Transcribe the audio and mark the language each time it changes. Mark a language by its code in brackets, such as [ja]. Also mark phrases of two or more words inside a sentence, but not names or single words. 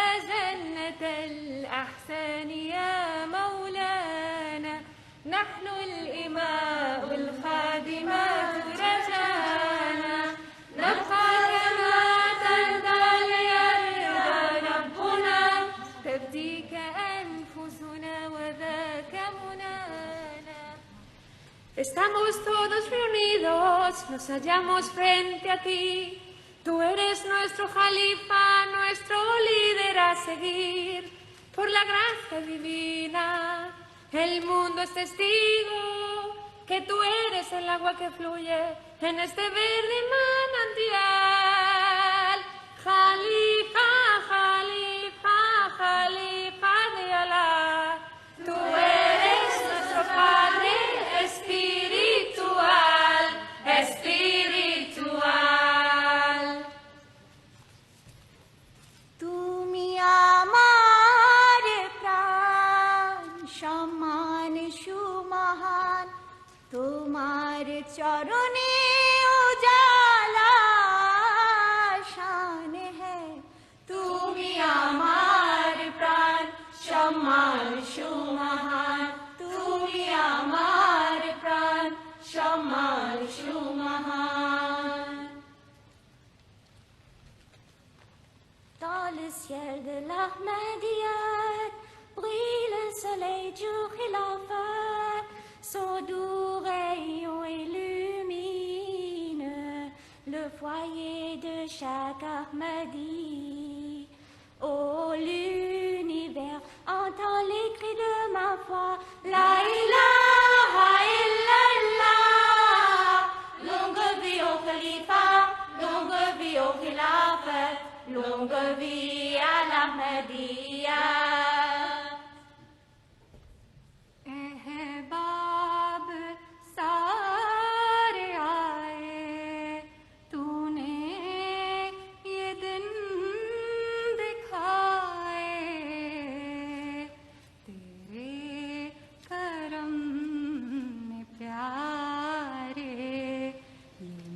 [ar] جنة الأحسان يا مولانا نحن الإماء الخادمات رجانا نبقى كما ترضى ليرضى ربنا تفديك أنفسنا وذاك منانا [es] Estamos todos reunidos, nos hallamos frente a ti. Tú eres nuestro jalifa, nuestro líder a seguir. Por la gracia divina, el mundo es testigo que tú eres el agua que fluye en este verde manantial. Jalifa, jalifa, jalifa de Alá. Tú eres nuestro Padre espiritual, espiritual. [bn] তুমি আমার প্রাণ সম্মান সুমহান তোমার চরণে [ur] اجالا شان ہے [bn] তুমি আমার প্রাণ সম্মান সুমহান তুমি আমার প্রাণ সম্মান সুমহান [fr] Dans le ciel de l'Ahmadiyyat brille le soleil du khilafat. Son doux rayon illumine le foyer de chaque Ahmadi. Oh l'univers entend les cris de ma foi. [ar] لا إله إلا الله. [fr] Longue vie au khalifa, longue vie au khilafat. Longue vie à l'Ahmadiyya. [ur] احباب سارے آئے تو نے یہ دن دکھائے تیرے کرم میں پیارے یہ